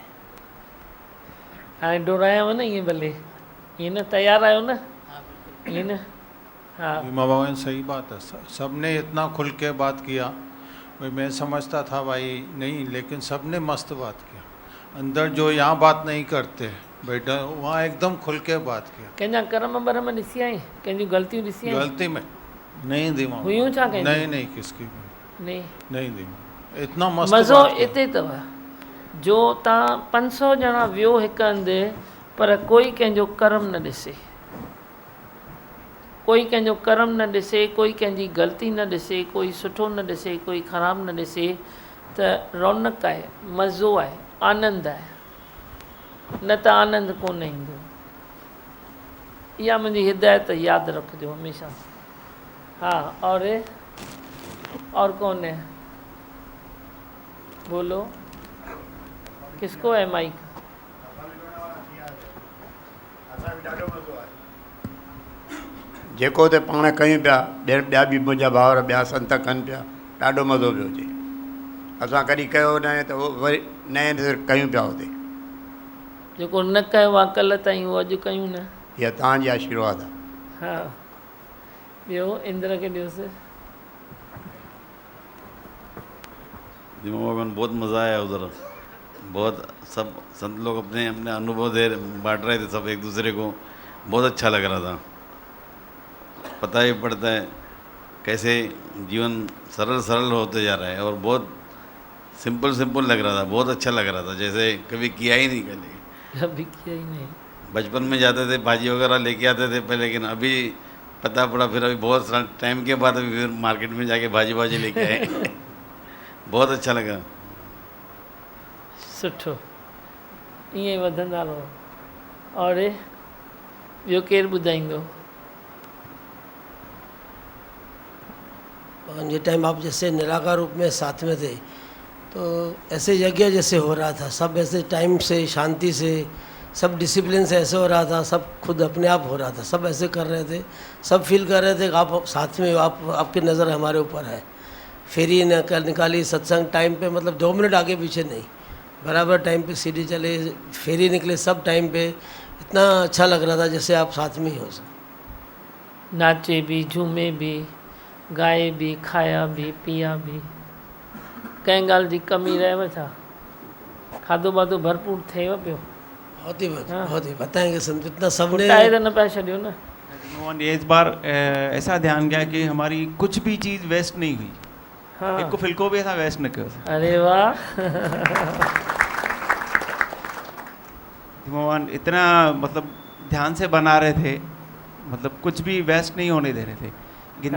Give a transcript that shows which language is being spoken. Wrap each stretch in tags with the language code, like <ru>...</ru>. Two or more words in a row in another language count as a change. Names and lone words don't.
<sd>हाँ, डोराया ना ये भले, ये ना तैयार आयो ना, ये ना। हाँ</sd> <hi>माँ भगवान, सही बात है। सबने इतना खुल के बात किया, भाई मैं समझता था भाई नहीं, लेकिन सबने मस्त बात किया। अंदर जो यहाँ बात नहीं करते बेटा, वहाँ एकदम खुल के बात किया।</hi> <sd>कंहिंजा कर्म बरम ॾिसी आई, कंहिंजूं ग़लतियूं ॾिसी आई?</sd> <hi>गलती में नहीं दी माँ।</hi> <sd>हुयूं छा कंहिंजूं?</sd> <hi>नहीं नहीं, किसकी भी नहीं, नहीं दी माँ। इतना मस्त</hi> <sd>मज़ो</sd> <hi>बात किया।</hi> <sd>इते अथव जो तव्हां 500 ॼणा वियो हिकु हंधि, पर कोई कंहिंजो कर्म न ॾिसे, कोई कंहिंजो कर्म न ॾिसे, कोई कंहिंजी ग़लती न ॾिसे, कोई सुठो न ॾिसे, कोई ख़राबु न ॾिसे, त रौनक आहे, मज़ो आहे, आनंद आहे। न त आनंद कोन ईंदो। इहा मुंहिंजी हिदायत यादि रखिजो हमेशह।</sd> <hi>हाँ, और कौन है? बोलो, किसको है माइक?</hi> <sd>जेको पाण कयूं पिया, ॿिया बि मुंहिंजा भाउर ॿिया संत कनि पिया, ॾाढो मज़ो पियो अचे। असां कॾहिं कयो न आहे त उहो वरी नए नज़र कयूं पिया हुते। जेको न कयो आहे कल्ह ताईं उहो अॼु कयूं न। इहा तव्हांजी आशीर्वाद आहे। हा ॿियो इंद्र खे ॾियोसि।</sd> <hi>दिमाग भगवान बहुत मज़ा आया उधर, बहुत सब संत लोग अपने अपने अनुभव दे बांट रहे थे सब एक दूसरे को, बहुत अच्छा लग रहा था। पता ही पड़ता है कैसे जीवन सरल सरल होते जा रहा है और बहुत सिंपल सिंपल लग रहा था, बहुत अच्छा लग रहा था, जैसे कभी किया ही नहीं कभी किया ही नहीं। बचपन में जाते थे भाजी वगैरह लेके आते थे पहले, लेकिन अभी पता पड़ा फिर अभी बहुत सारा टाइम के बाद अभी फिर मार्केट में जाके भाजी लेके आए। बहुत अच्छा लगा।</hi> <sd>सुठो ईअं ई वधंदा रहो। और ॿियो केरु ॿुधाईंदो?</sd> <hi>ये टाइम आप जैसे निराकार रूप में साथ में थे तो ऐसे यज्ञ जैसे हो रहा था, सब ऐसे टाइम से शांति से सब डिसिप्लिन से ऐसे हो रहा था, सब खुद अपने आप हो रहा था, सब ऐसे कर रहे थे, सब फील कर रहे थे कि आप साथ में, आपकी नज़र हमारे ऊपर है। फेरी निकाली सत्संग टाइम पे, मतलब 2 मिनट आगे पीछे नहीं, बराबर टाइम पे सीढ़ी चले, फेरी निकले, सब टाइम पे। इतना अच्छा लग रहा था जैसे आप साथ में ही हो। नाचे भी, झूमे भी, गाए भी, खाया भी, पिया भी,</hi> <sd>कंहिं ॻाल्हि जी कमी रहेव छा? खाधो वाधो भरपूर थिएव पियो?</sd> <hi>बहुत ही बताएंगे संत, इतना सबने</hi> <sd>कुटाए तो न पिया छॾियो न।</sd> <hi>भगवान ये इस बार ऐसा ध्यान गया कि हमारी कुछ भी चीज़ वेस्ट नहीं हुई। हाँ।</hi> <sd>एक फिलको भी ऐसा वेस्ट न कयो।</sd> <hi>अरे वाह। भगवान इतना मतलब ध्यान से बना रहे थे, मतलब कुछ भी वेस्ट नहीं होने दे रहे थे, गिनती</hi>